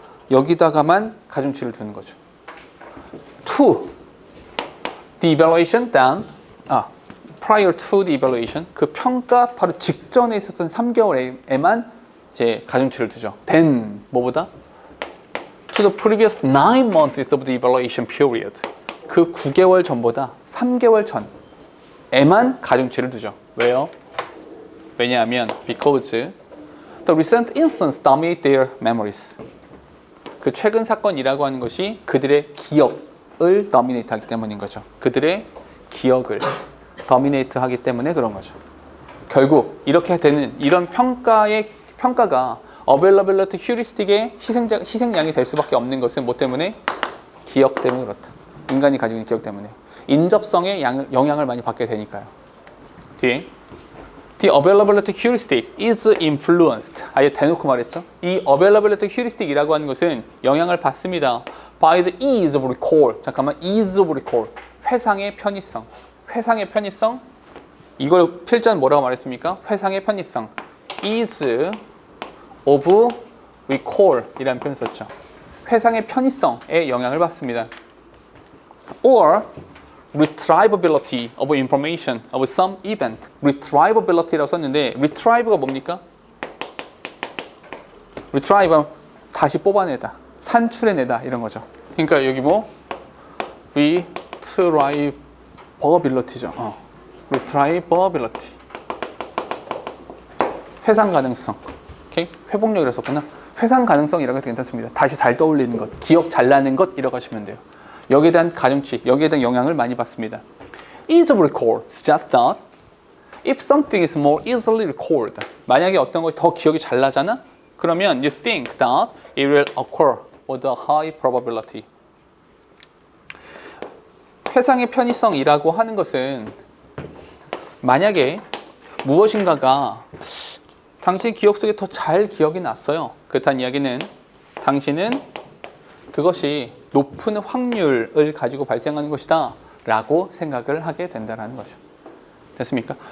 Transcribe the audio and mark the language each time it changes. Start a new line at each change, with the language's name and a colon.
Korean: 여기다가만 가중치를 두는 거죠.
English: To the evaluation then prior to the evaluation,
Korean: 그 평가 바로 직전에 있었던 3개월에만 이제 가중치를 두죠. then 뭐보다?
English: To the previous 9 months of the evaluation period,
Korean: 그 9개월 전보다 3개월 전에만 가중치를 두죠. 왜요?
English: 왜냐하면 because the recent instance dominate their memories.
Korean: 그 최근 사건이라고 하는 것이 그들의 기억을 dominate 하기 때문인 거죠. 그들의 기억을 dominate 하기 때문에 그런 거죠. 결국 이렇게 되는 이런 평가가 availability heuristic의 희생양이 될 수밖에 없는 것은 뭐 때문에? 기억 때문에 그렇다. 인간이 가지고 있는 기억 때문에. 인접성에 영향을 많이 받게 되니까요.
English: 뒤에 The availability heuristic is influenced.
Korean: 아예 대놓고 말했죠. 이 availability heuristic이라고 하는 것은 영향을 받습니다.
English: By the ease of recall. 잠깐만, ease of recall.
Korean: 회상의 편의성. 회상의 편의성. 이걸 필자는 뭐라고 말했습니까? 회상의 편의성. Ease of recall 이라는 표현을 썼죠. 회상의 편의성에 영향을 받습니다.
English: Or retrievability of information of some event.
Korean: retrievability라고 썼는데 retrieve가 뭡니까? retrieve 다시 뽑아내다, 산출해내다 이런 거죠. 그러니까 여기 뭐 retrievability죠. retrievability. 회상 가능성. 오케이? 회복력이라 썼구나. 회상 가능성이라고 해도 괜찮습니다. 다시 잘 떠올리는 것, 기억 잘 나는 것 이라고 하시면 돼요. 여기에 대한 가중치, 여기에 대한 영향을 많이 받습니다.
English: Ease of recall suggests that if something is more easily recalled,
Korean: 만약에 어떤 것이 더 기억이 잘 나잖아?
English: 그러면 you think that it will occur with a high probability.
Korean: 회상의 편의성이라고 하는 것은 만약에 무엇인가가 당신 기억 속에 더 잘 기억이 났어요. 그렇다는 이야기는 당신은 그것이 높은 확률을 가지고 발생하는 것이다 라고 생각을 하게 된다는 거죠. 됐습니까?